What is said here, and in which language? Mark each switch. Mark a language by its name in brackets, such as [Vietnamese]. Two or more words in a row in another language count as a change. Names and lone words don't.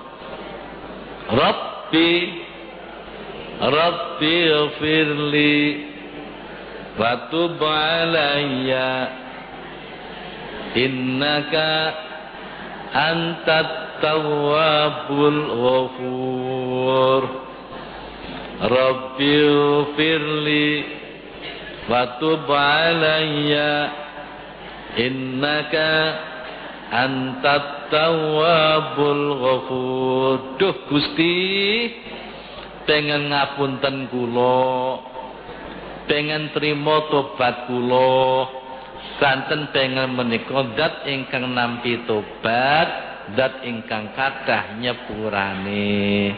[Arabic] رب اغفر لي وتب علي إنك أنت التواب الغفور. رب اغفر لي وتب علي إنك أنت التواب الغفور. [Javanese] Duh Gusti, pengen ngapunten kula, pengen trima tobat kula, kanten pengen menika zat ingkang nampi tobat, zat ingkang kathah nyepurane.